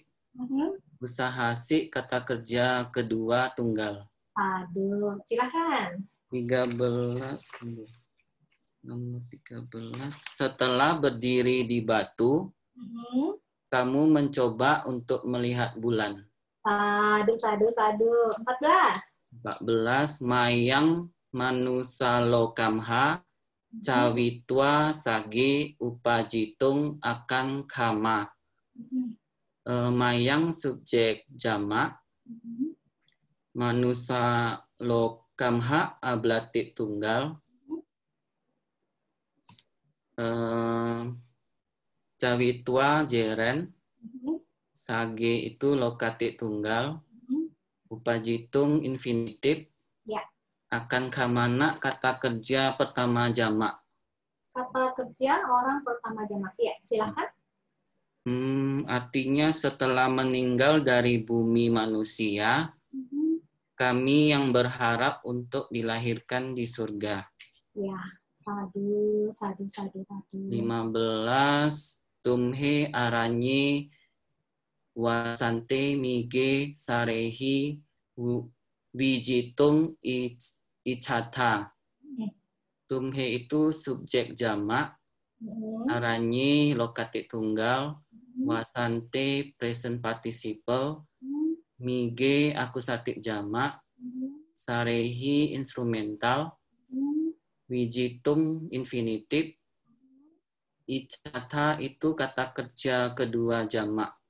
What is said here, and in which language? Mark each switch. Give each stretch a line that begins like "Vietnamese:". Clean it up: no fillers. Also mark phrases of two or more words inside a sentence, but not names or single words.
Indonesian: Usaha si kata kerja kedua tunggal. Aduh, silakan. 13. Setelah berdiri di batu, kamu mencoba untuk melihat bulan. Sadu. 14.
Pali: Mayang manusalokamha cawitwa sage upajitung akan kama.
Indonesian: Mayang subjek jamak. Manusalokamha ablatif tunggal. Cawitwa jeren. Sage itu lokatif tunggal. Upajitung infinitif. Ya. Akan kamana kata kerja pertama jamak. Kata kerja orang pertama jamak. Ya, silakan. Artinya setelah meninggal dari bumi manusia, kami yang berharap untuk dilahirkan di surga. Ya, sadu. 15.
Pali: Tumhe aranye wasante mige sarehi wijitung icata.
Indonesian: Tumhe itu subjek jamak, aranye lokatif tunggal, wasante
English: present participle,
Indonesian: mige akusatif jamak, sarehi instrumental, wijitung infinitif, icata itu kata kerja kedua jamak.